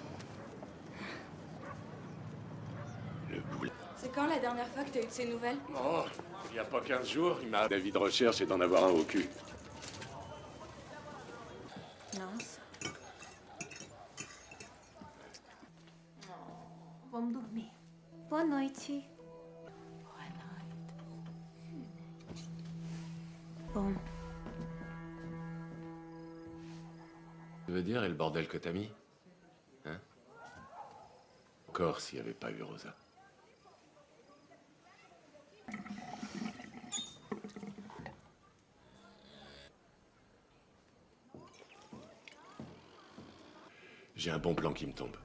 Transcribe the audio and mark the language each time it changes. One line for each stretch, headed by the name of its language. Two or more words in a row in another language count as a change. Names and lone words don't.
French: Le boule. C'est quand la dernière fois que t'as eu de ces nouvelles? Oh, il y a pas 15 jours, il m'a... D'avis de recherche et d'en avoir un au cul.
Portuguese: Nossa. Vamos dormir. Boa noite. Boa noite.
French: Bon. Tu veux dire, et le bordel que t'as mis? Hein? Encore s'il n'y avait pas eu Rosa. J'ai un bon plan qui me tombe.